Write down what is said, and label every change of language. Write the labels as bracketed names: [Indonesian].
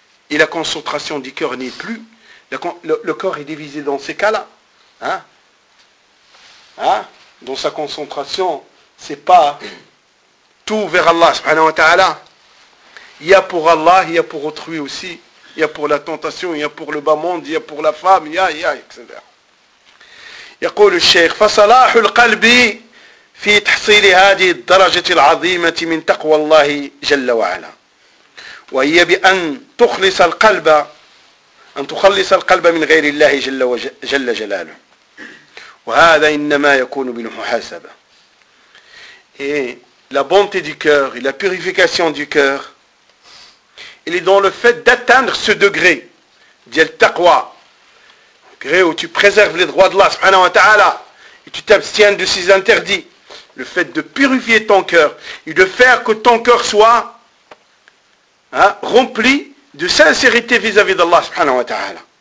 [French] Et la concentration du cœur n'est plus. Le corps est divisé dans ces cas-là. Hein? Hein? Dans sa concentration, ce n'est pas tout vers Allah, subhanahu wa ta'ala. Il y a pour Allah, il y a pour autrui aussi. Il y a pour la tentation, il y a pour le bas monde, il y a pour la femme, il y a, etc. [Arabic] يقول الشيخ فصلاح القلب في تحصيل هذه الدرجة العظيمة من تقوى الله جل وعلا وهي بأن تخلص القلب أن تخلص القلب من غير الله جل جلاله وهذا إنما يكون بالمحاسبة. [French] La bonté du cœur et la purification du cœur, il est dans le fait d'atteindre ce degré d'el taqwa. Où tu préserves les droits d'Allah subhanahu wa ta'ala et tu t'abstiens de ces interdits, le fait de purifier ton cœur et de faire que ton cœur soit hein, rempli de sincérité vis-à-vis d'Allah subhanahu wa ta'ala.